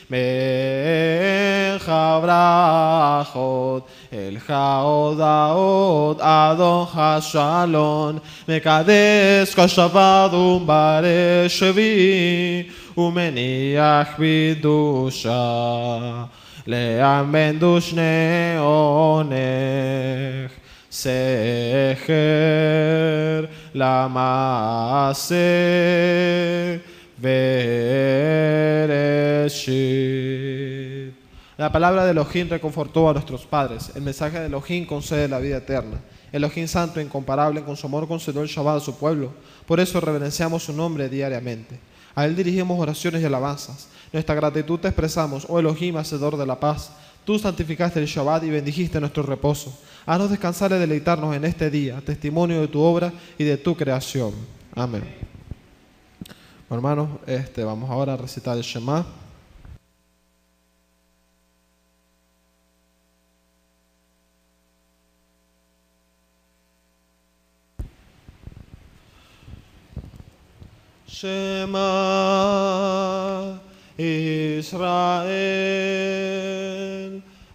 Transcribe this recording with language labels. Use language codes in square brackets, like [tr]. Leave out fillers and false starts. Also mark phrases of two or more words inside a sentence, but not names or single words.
[he] ממך ברכות, אליך הודעות, אדון השלום, מקדש כל שבת ומברך שביעי, ומניח בקדושה, לאמן דושני עונך. זכר למעשה Bereshit. [es] La palabra de Elohim reconfortó a nuestros padres. El mensaje de Elohim concede la vida eterna. Elohim santo e incomparable, con su amor concedió el Shabbat a su pueblo. Por eso reverenciamos su nombre diariamente. A él dirigimos oraciones y alabanzas. Nuestra gratitud te expresamos, oh Elohim, hacedor de la paz. Tú santificaste el Shabbat y bendijiste nuestro reposo. Haznos descansar y deleitarnos en este día, testimonio de tu obra y de tu creación. Amén. Hermanos, vamos ahora a recitar el Shema. [he] שמע ישראל